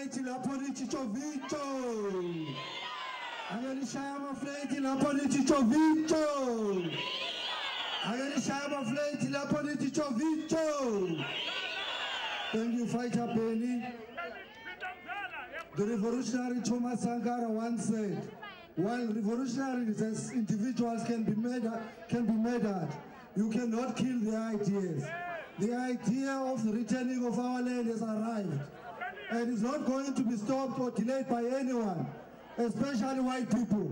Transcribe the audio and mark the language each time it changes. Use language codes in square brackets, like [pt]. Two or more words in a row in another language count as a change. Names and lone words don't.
[zu] lapho lithi chovito. Akelishaya amafleti lapho lithi chovito. Akelishaya amafleti lapho lithi chovito. [en] Thank you, Fighter Penny. The revolutionary Thomas Sankara once said, while revolutionaries as individuals can be murdered, you cannot kill the ideas. The idea of the returning of our land has arrived and is not going to be stopped or delayed by anyone, especially white people.